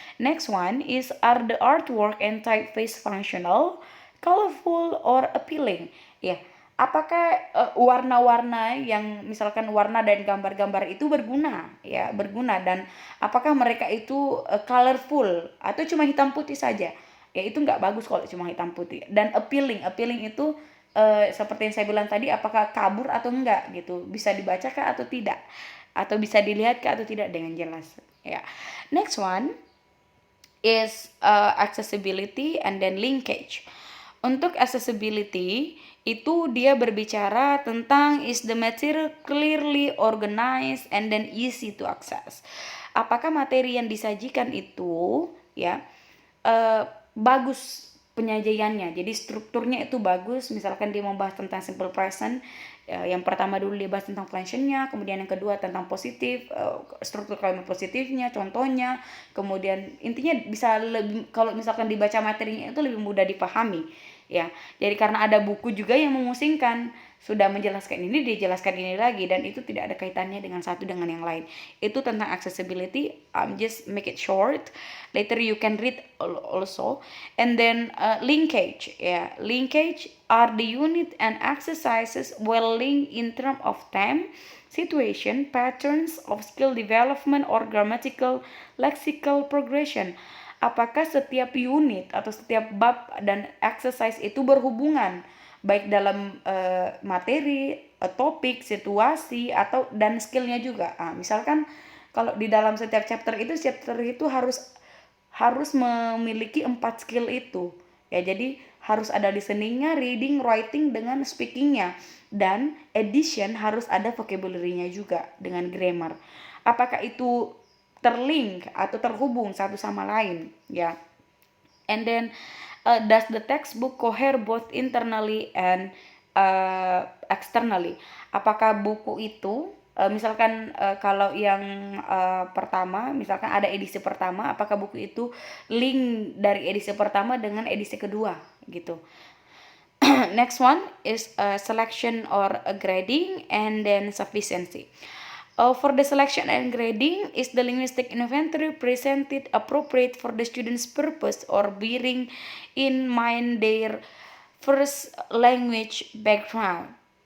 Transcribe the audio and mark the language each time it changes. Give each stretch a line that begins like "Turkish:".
English: Next one is, are the artwork and typeface functional, colorful, or appealing? Ya,
Indonesian: apakah warna-warna yang misalkan warna dan gambar-gambar itu berguna dan apakah mereka itu colorful atau cuma hitam putih saja. Ya itu nggak bagus kalau cuma hitam putih. Dan appealing itu seperti yang saya bilang tadi, apakah kabur atau enggak gitu, bisa dibacakan atau tidak, atau bisa dilihat atau tidak dengan jelas ya.
English: Next one is accessibility and then linkage.
Indonesian: Untuk accessibility itu dia berbicara tentang
English: is the material clearly organized and then easy to access.
Indonesian: Apakah materi yang disajikan itu ya bagus penyajiannya, jadi strukturnya itu bagus. Misalkan dia membahas tentang simple present, yang pertama dulu dia bahas tentang functionnya, kemudian yang kedua tentang positif, struktur kalimat positifnya, contohnya, kemudian intinya bisa lebih, kalau misalkan dibaca materinya itu lebih mudah dipahami ya. Jadi karena ada buku juga yang memusingkan, sudah menjelaskan ini, dijelaskan ini lagi, dan itu tidak ada kaitannya dengan satu dengan yang lain. Itu tentang accessibility.
English: Just make it short, later you can read also. And then linkage ya. Linkage are the unit and exercises well linked in terms of time, situation, patterns of skill development or grammatical lexical progression.
Indonesian: Apakah setiap unit atau setiap bab dan exercise itu berhubungan baik dalam materi, topik, situasi, atau dan skillnya juga. Misalkan kalau di dalam setiap chapter itu harus memiliki 4 skill itu ya. Jadi harus ada listeningnya, reading, writing dengan speakingnya, dan addition harus ada vocabulary-nya juga dengan grammar. Apakah itu terlink atau terhubung satu sama lain ya.
English: And then does the textbook cohere both internally and externally?
Indonesian: Apakah buku itu misalkan kalau yang pertama, misalkan ada edisi pertama, apakah buku itu link dari edisi pertama dengan edisi kedua gitu.
English: Next one is selection or grading and then sufficiency. For the selection and grading, is the linguistic inventory presented appropriate for the student's purpose or bearing in mind their first language background?